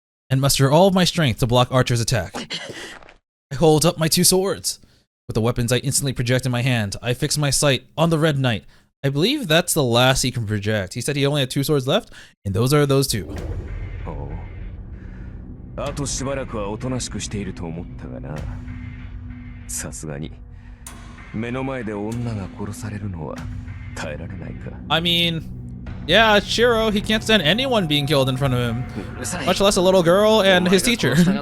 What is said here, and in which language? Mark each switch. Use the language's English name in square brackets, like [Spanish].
[English] And muster all of my strength to block Archer's attack. I hold up my 2 swords. With the weapons I instantly project in my hand, I fix my sight on the Red Knight. I believe that's the last he can project. He said he only had 2 swords left, and those are those 2. [Japanese] あとしばらくはおとなしくしていると思ったがな。さすがに目の前で女が殺されるのは耐えられないか。 [English] I mean, yeah, Shirou, he can't stand anyone being killed in front of him, much less a little girl and his teacher.